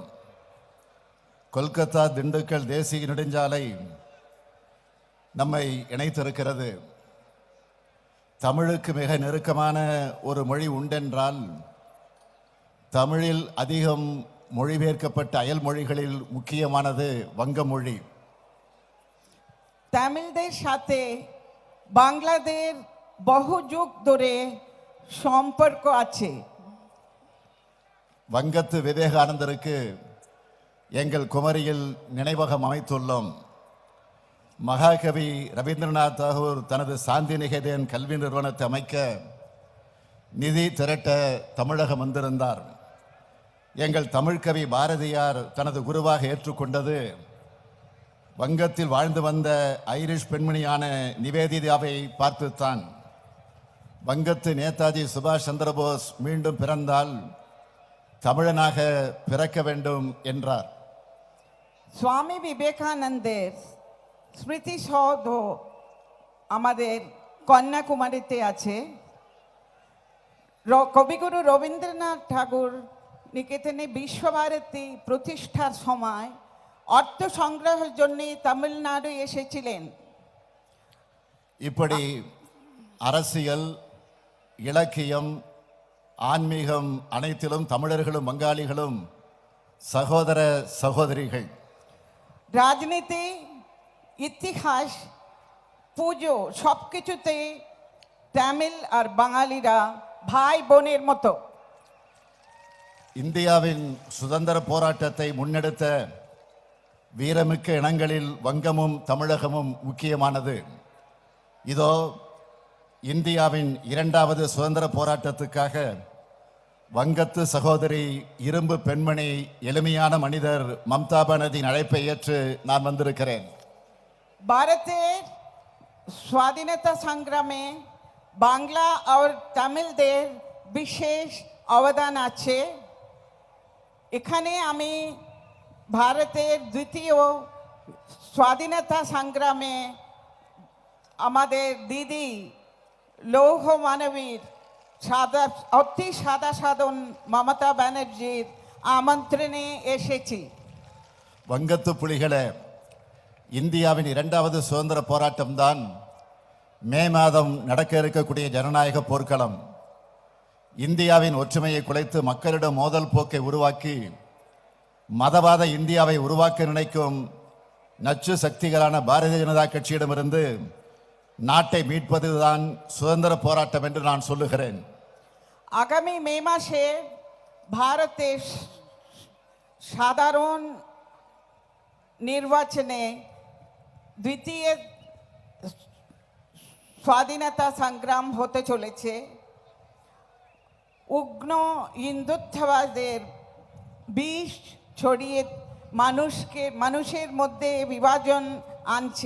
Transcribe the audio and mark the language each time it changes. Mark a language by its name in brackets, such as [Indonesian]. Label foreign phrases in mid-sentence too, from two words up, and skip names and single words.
[Tamil] கொல்கத்தா திண்டுக்கல் தேசிய நெடுஞ்சாலை நம்மை இணைத்திருக்கிறது. தமிழுக்கு மிக நெருக்கமான ஒரு மொழி உண்டென்றால் தமிழில் அதிகம் மொழிபெயர்க்கப்பட்ட அயல் மொழிகளில் முக்கியமானது வங்க மொழி. [Bangla] তামিলদের সাথে বাংলাদেশ বহু যুগ ধরে সম্পর্ক আছে. [Tamil] வங்கத்து விவேகானந்தருக்கு எங்கள் குமரியில் நினைவகம் அமைத்துள்ளோம். மகாகவி ரவீந்திரநாத் தாகூர் தனது சாந்தி நிகேதன் கல்வி நிறுவனத்தை அமைக்க நிதி திரட்ட தமிழகம் வந்திருந்தார். எங்கள் தமிழ்கவி பாரதியார் தனது குருவாக ஏற்றுக்கொண்டது வங்கத்தில் வாழ்ந்து வந்த ஐரிஷ் பெண்மணியான நிவேதிதாவை பார்த்துத்தான். வங்கத்து நேதாஜி சுபாஷ் சந்திரபோஸ் மீண்டும் பிறந்தால் தமிழனாக பிறக்க வேண்டும் என்றார். [Bangla] சுவாமி বিবেকানন্দের স্মৃতিসৌধ আমাদের কন্যাকুমারীতে আছে. কবিগুরু রবীন্দ্রনাথ ঠাকুর নিকেতনে বিশ্বভারতী প্রতিষ্ঠার সময় অর্থ সংগ্রহের জন্য তামিলনাড়ু এসেছিলেন. [Tamil] இப்படி அரசியல், இலக்கியம், ஆன்மீகம் அனைத்திலும் தமிழர்களும் வங்காளிகளும் சகோதர சகோதரிகள். [Bangla] রাজনীতি, ইতিহাস, পুজো সবকিছুতে তামিল আর বাঙালিরা ভাই বোনের মতো. [Tamil] இந்தியாவின் சுதந்திர போராட்டத்தை முன்னெடுத்த வீரமிக்க இனங்களில் வங்கமும் தமிழகமும் முக்கியமானது. இதோ இந்தியாவின் இரண்டாவது சுதந்திர போராட்டத்துக்காக வங்கத்து சகோதரி, இரும்பு பெண்மணி, எளிமையான மனிதர் மம்தா பானர்ஜியின் அழைப்பை ஏற்று நான் வந்திருக்கிறேன். [Bangla] ভারতের স্বাধীনতা সংগ্রামে বাংলা আর তামিলদের বিশেষ অবদান আছে. এখানে আমি ভারতের দ্বিতীয় স্বাধীনতা সংগ্রামে আমাদের দিদি লৌহ মানবীর অতি সাদা সাধন মমতা ব্যানার্জির আমন্ত্রণে এসেছি. [Tamil] வங்கத்து புலிகளே, இந்தியாவின் இரண்டாவது சுதந்திர போராட்டம்தான் மே மாதம் நடக்க இருக்கக்கூடிய ஜனநாயக போர்க்களம். இந்தியாவின் ஒற்றுமையை குலைத்து மக்களிடம் மோதல் போக்கை உருவாக்கி மதவாத இந்தியாவை உருவாக்க நினைக்கும் நச்சு சக்திகளான பாரதிய ஜனதா கட்சியிடமிருந்து நாட்டை மீட்பதுதான் சுதந்திர போராட்டம் என்று நான் சொல்லுகிறேன். [Bangla] আগামী মে মাসে ভারতের সাধারণ নির্বাচনে দ্বিতীয় স্বাধীনতা সংগ্রাম হতে চলেছে. উগ্র হিন্দুত্ববাদের বিষ ছড়িয়ে মানুষের মধ্যে বিভাজন আনছে.